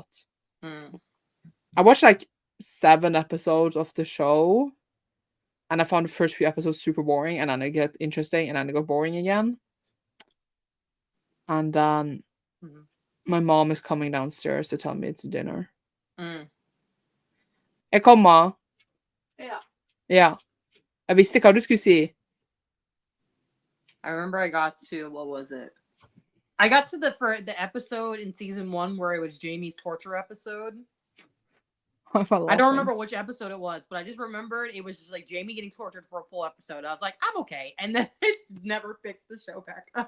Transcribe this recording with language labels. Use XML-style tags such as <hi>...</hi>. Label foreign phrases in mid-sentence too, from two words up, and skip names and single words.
<en>I watched like 7 episodes of the show. And I found the first few episodes super boring. And then it got interesting. And then it got boring again. And then my mom is coming downstairs to tell me it's dinner.</en> <no>Jeg kommer.</no> <en>Yeah.</en> <no>Ja. Jeg visste hva du skulle si.</no> <en>I remember I got to, what was it? I got to the episode in season 1 where it was Jamie's torture episode. I don't remember which episode it was, but I just remembered it was just like Jamie getting tortured for a full episode. I was like, I'm okay. And then it never picked the show back up.</en>